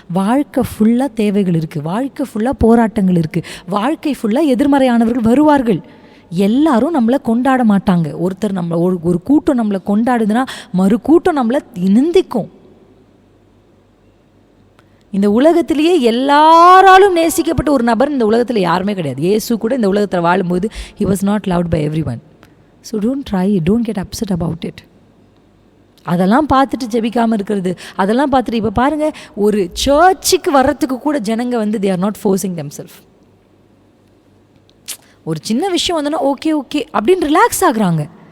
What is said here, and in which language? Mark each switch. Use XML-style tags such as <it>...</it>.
<ta>வாழ்க்கை ஃபுல்லாக தேவைகள் இருக்குது, வாழ்க்கை ஃபுல்லாக போராட்டங்கள் இருக்குது, வாழ்க்கை ஃபுல்லாக எதிர்மறையானவர்கள் வருவார்கள். எல்லாரும் நம்மளை கொண்டாட மாட்டாங்க. ஒருத்தர் நம்மளை ஒரு கூட்டம் நம்மளை கொண்டாடுதுன்னா மறு கூட்டம் நம்மளை நிந்திக்கும். இந்த உலகத்திலேயே எல்லாராலும் நேசிக்கப்பட்ட ஒரு நபர் இந்த உலகத்தில் யாருமே கிடையாது. இயேசு கூட இந்த உலகத்தில் வாழும்போது</ta> <en>he was not loved by everyone. So don't get upset about it.</en> <ta>அதெல்லாம் பார்த்துட்டு ஜெபிக்காமல் இருக்கிறது, அதெல்லாம் பார்த்துட்டு இப்போ பாருங்கள், ஒரு சர்ச்சுக்கு வர்றதுக்கு கூட ஜனங்க</ta> <en>they are not forcing themselves.</en> <ta>ஒரு சின்ன விஷயம் வந்தோன்னா ஓகே அப்படின்னு ரிலாக்ஸ் ஆகுறாங்க.</ta>